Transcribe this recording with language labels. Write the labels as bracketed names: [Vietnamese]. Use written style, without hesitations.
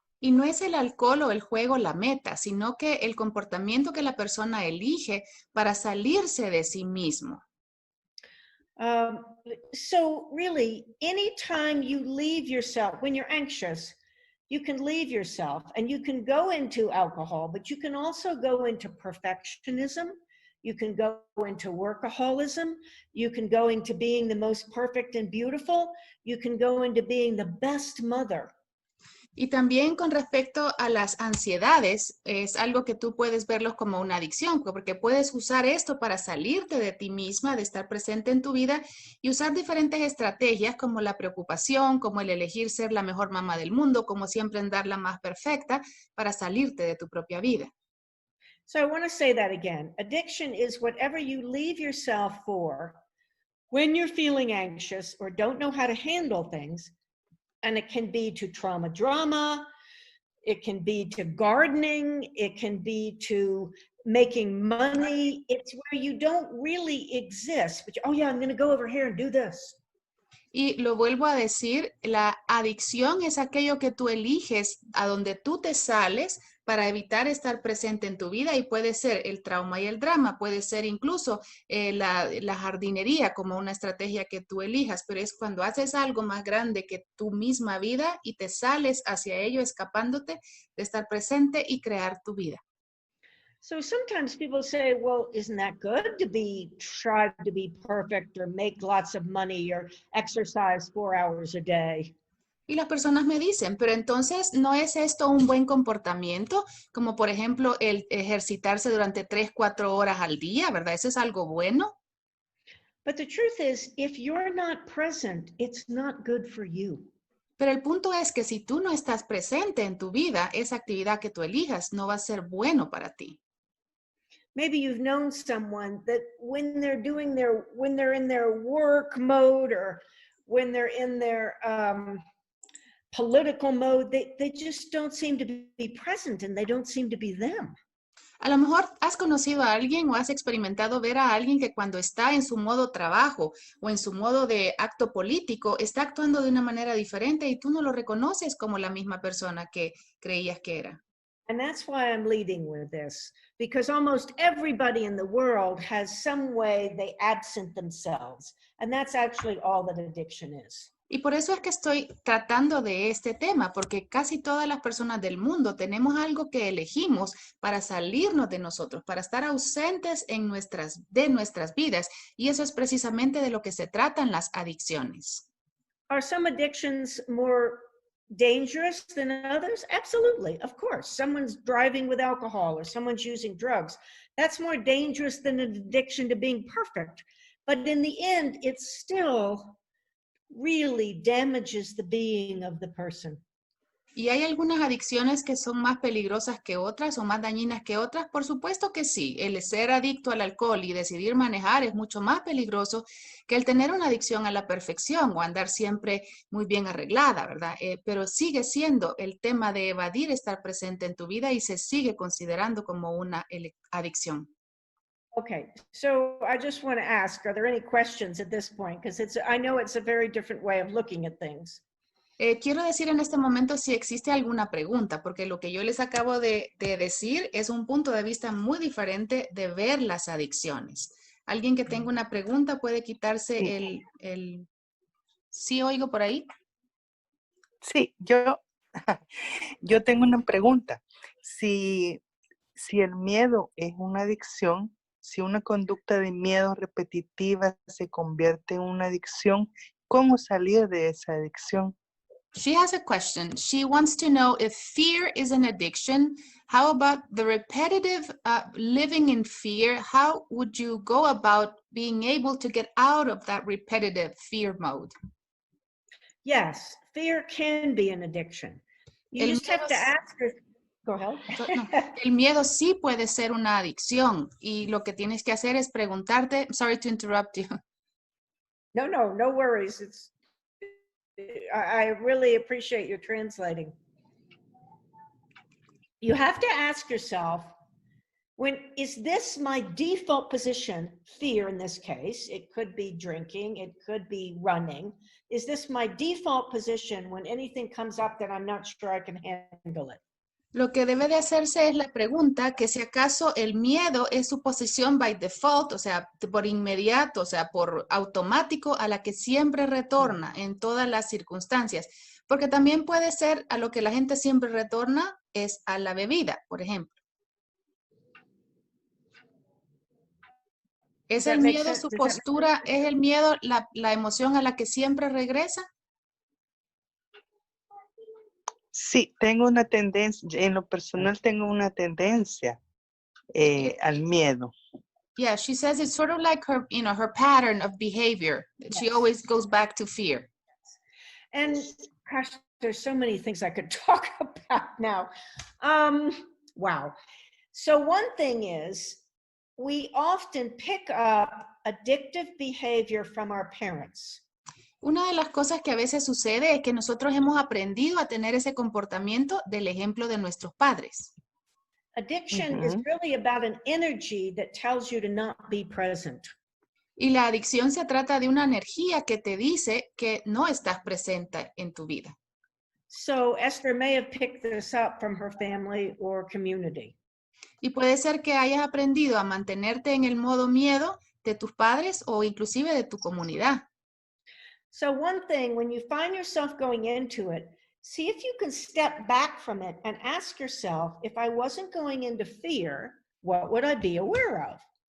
[Spanish] Y no es el alcohol o el juego la meta, sino que el comportamiento que la persona elige para salirse de sí mismo. [English] So really, anytime you leave yourself, when you're anxious, you can leave yourself and you can go into alcohol, but you can also go into perfectionism. You can go into workaholism. You can go into being the most perfect and beautiful. You can go into being the best mother. [Spanish] Y también con respecto a las ansiedades, es algo que tú puedes verlos como una adicción, porque puedes usar esto para salirte de ti misma, de estar presente en tu vida y usar diferentes estrategias como la preocupación, como el elegir ser la mejor mamá del mundo, como siempre andar la más perfecta para salirte de tu propia vida. [English] So I want to say that again. Addiction is whatever you leave yourself for when you're feeling anxious or don't know how to handle things. And it can be to trauma drama, it can be to gardening, it can be to making money. It's where you don't really exist, but oh yeah, I'm going to go over here and do this. [Spanish] Y lo vuelvo a decir, la adicción es aquello que tú eliges a donde tú te sales para evitar estar presente en tu vida y puede ser el trauma y el drama, puede ser incluso la jardinería como una estrategia que tú elijas, pero es cuando haces algo más grande que tu misma vida y te sales hacia ello escapándote de estar presente y crear tu vida. [English] So sometimes people say, well, isn't that good to try to be perfect or make lots of money or exercise 4 hours a day? [Spanish] Y las personas me dicen, pero entonces, ¿no es esto un buen comportamiento? Como por ejemplo, el ejercitarse durante 3, 4 horas al día, ¿verdad? ¿Eso es algo bueno? [English] But the truth is, if you're not present, it's not good for you. [Spanish] Pero el punto es que si tú no estás presente en tu vida, esa actividad que tú elijas no va a ser bueno para ti. [English] Maybe you've known someone that when they're in their work mode or when they're in their political mode, they just don't seem to be present and they don't seem to be them. [Spanish] A lo mejor has conocido a alguien o has experimentado ver a alguien que cuando está en su modo trabajo o en su modo de acto político, está actuando de una manera diferente y tú no lo reconoces como la misma persona que creías que era. [English] And that's why I'm leading with this, because almost everybody in the world has some way they absent themselves. And that's actually all that addiction is. [Spanish] Y por eso es que estoy tratando de este tema, porque casi todas las personas del mundo tenemos algo que elegimos para salirnos de nosotros, para estar ausentes de nuestras vidas. Y eso es precisamente de lo que se tratan las adicciones. [English] Are some addictions more dangerous than others? Absolutely, of course. Someone's driving with alcohol or someone's using drugs. That's more dangerous than an addiction to being perfect. But in the end, it still really damages the being of the person. [Spanish] ¿Y hay algunas adicciones que son más peligrosas que otras o más dañinas que otras? Por supuesto que sí. El ser adicto al alcohol y decidir manejar es mucho más peligroso que el tener una adicción a la perfección o andar siempre muy bien arreglada, ¿verdad? Pero sigue siendo el tema de evadir estar presente en tu vida y se sigue considerando como una adicción. [English] Okay, so I just want to ask, are there any questions at this point? Because I know it's a very different way of looking at things. [Spanish] Quiero decir en este momento si existe alguna pregunta, porque lo que yo les acabo de decir es un punto de vista muy diferente de ver las adicciones. Alguien que tenga una pregunta puede quitarse Sí. ¿Sí oigo por ahí? Sí, yo tengo una pregunta. Si el miedo es una adicción, si una conducta de miedo repetitiva se convierte en una adicción, ¿cómo salir de esa adicción? [English] She has a question. She wants to know if fear is an addiction. How about the repetitive living in fear? How would you go about being able to get out of that repetitive fear mode? Yes, fear can be an addiction. You [Spanish] El [English] just have [Spanish] miedo [English] to [Spanish] es- [English] ask her. Go ahead. [Spanish] No, el miedo sí puede ser una adicción y lo que tienes que hacer es preguntarte, [English] sorry to interrupt you. No worries. I really appreciate your translating. You have to ask yourself, is this my default position? Fear in this case, it could be drinking, it could be running. Is this my default position when anything comes up that I'm not sure I can handle it? [Spanish] Lo que debe de hacerse es la pregunta que si acaso el miedo es su posición [English] by default, [Spanish] o sea, por inmediato, o sea, por automático a la que siempre retorna en todas las circunstancias. Porque también puede ser a lo que la gente siempre retorna es a la bebida, por ejemplo. ¿Es el miedo su postura, es el miedo la emoción a la que siempre regresa? Sí, tengo una tendencia, en lo personal tengo una tendencia al miedo. [English] Yeah, she says it's sort of like her, her pattern of behavior. Yes. She always goes back to fear. And gosh, there's so many things I could talk about now. Wow. So one thing is, we often pick up addictive behavior from our parents. [Spanish] Una de las cosas que a veces sucede es que nosotros hemos aprendido a tener ese comportamiento del ejemplo de nuestros padres. [English] Addiction is really about an energy that tells you to not be present. [Spanish] Y la adicción se trata de una energía que te dice que no estás presente en tu vida. [English] So Esther may have picked this up from her family or community. [Spanish] Y puede ser que hayas aprendido a mantenerte en el modo miedo de tus padres o inclusive de tu comunidad. [English] So one thing, when you find yourself going into it, see if you can step back from it and ask yourself, if I wasn't going into fear, what would I be aware of?